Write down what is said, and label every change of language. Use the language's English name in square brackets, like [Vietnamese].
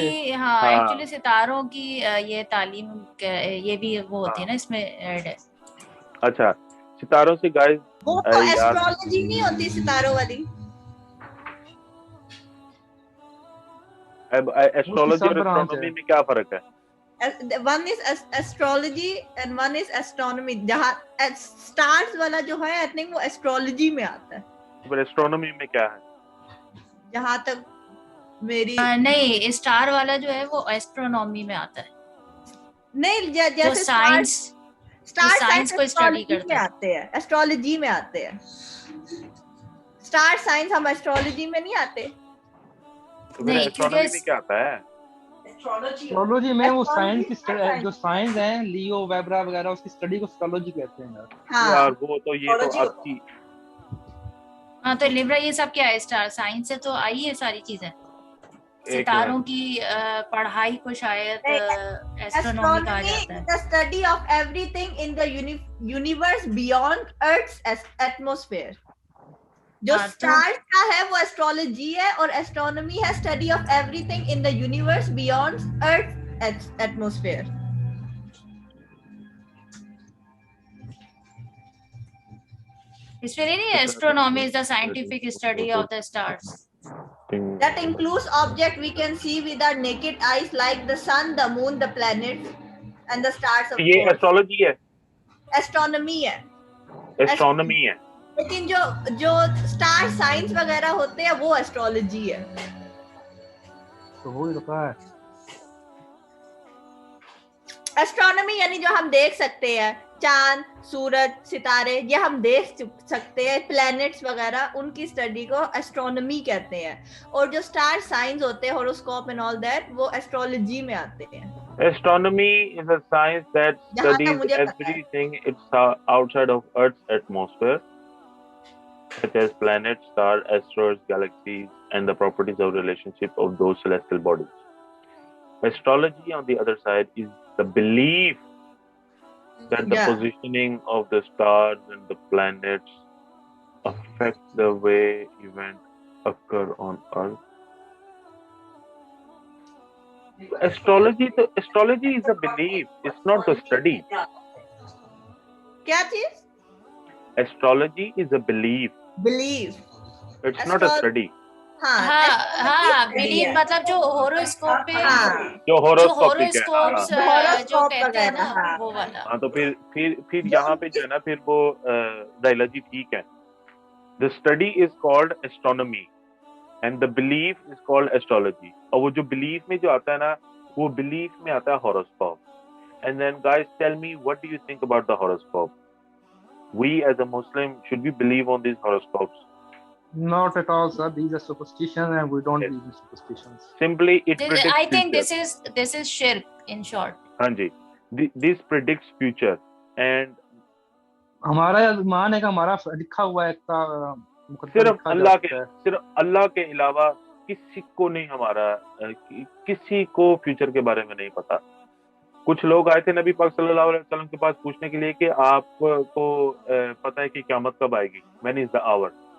[Urdu] کی ایکچولی ستاروں کی یہ تعلیم یہ بھی وہ ہوتی ہے نا، اس میں ایڈ ہے. اچھا، ستاروں سے گائز وہ تو ایسٹرولوجی نہیں ہوتی ستاروں والی. ایسٹرولوجی اور ایسٹرونومی میں کیا فرق ہے؟ [English] One is astrology and one is astronomy. [Urdu] جہاں stars والا جو ہے [English] I think [Urdu] وہ astrology میں آتا ہے. پر ایسٹرونومی میں کیا ہے؟ جہاں تک میری نہیں، اسٹار والا جو ہے وہ ایسٹرونومی میں آتا ہے. نہیں، جو جیسے سائنس کو اسٹڈی میں کرتا ہے. آتے ہیں، ایسٹرولوجی میں آتے ہیں. اسٹار سائنس ہم ایسٹرولوجی میں نہیں آتے. نہیں، ایسٹرونومی میں کیا آتا ہے؟ ایسٹرولوجی میں وہ سائنس کی جو سائنس ہیں، لیو ویبرا وغیرہ، اس کی اسٹڈی کو ایسٹرولوجی کہتے ہیں. یار وہ تو یہ تو اب کی ہاں، تو لیبرا یہ سب کیا ہے؟ اسٹار سائنس سے تو آئی ہے ساری چیزیں. ستاروں کی پڑھائی کو شاید ایسٹرونومی کہا جاتا ہے. [English] the study of everything in the universe beyond earth's atmosphere. [Urdu] جو stars کا ہے وہ ایسٹرولوجی ہے اور ایسٹرونومی ہے [English] Study of everything in the universe beyond earth atmosphere. [Urdu] اس میں نہیں ہے [English] astronomy is the scientific study of the stars. That includes objects we can see with our naked eyes like the sun, the moon, the planets and the stars of course. [Urdu] یہ astrology ہے، astronomy ہے، astronomy ہے. لیکن جو star science وغیرہ ہوتے ہیں وہ ایسٹرولوجی ہے. تو وہی ہوتا ہے ایسٹرونومی، یعنی جو ہم دیکھ سکتے ہیں، چاند، سورج، ستارے، یہ ہم دیکھ سکتے ہیں، پلینٹس وغیرہ، ان کی اسٹڈی کو ایسٹرونومی کہتے ہیں. اور جو اسٹار سائنس ہوتے ہیں، [English] horoscope and all that, [Urdu] وہ ایسٹرولوجی میں آتے ہیں. [English] Astronomy is a science that studies everything it's outside of Earth's atmosphere, such as planets, stars, asteroids, galaxies, and the properties of relationship of those celestial bodies. Astrology, on the other side, is the belief that the positioning of the stars and the planets affect the way events occur on Earth. Astrology is a belief, it's not a study. [Urdu] کیا چیز؟ [English] Astrology is a belief. It's not a study. [Urdu] ہاں belief مطلب جو ہوروسکوپ پہ جو ہوروسکوپس جو کہتے ہیں نا وہ والا. ہاں تو پھر یہاں پہ جو ہے نا پھر وہ ڈائلوجی ٹھیک ہے. [English] The study is called astronomy and the belief is called astrology. [Urdu] اور وہ جو belief میں جو آتا ہے نا وہ belief میں آتا ہے horoscope. [English] And then guys tell me, what do you think about the horoscope? We as a Muslim, should we believe on these horoscopes? Not at all, sir. These are superstitions and we don't believe in superstitions. Simply it predicts I think future. this is shirk in short. [Urdu] ہاں جی, [English] this predicts future and [Urdu] ہمارا ایمان ہے کہ ہمارا لکھا ہوا ہے صرف اللہ کے علاوہ کسی کو نہیں, ہمارا کسی کو فیوچر کے بارے میں نہیں پتا. کچھ لوگ آئے تھے نبی پاک صلی اللہ علیہ وسلم کے پاس پوچھنے کے لیے کہ آپ کو پتہ ہے کہ قیامت کب آئے گی, [English] when is the hour.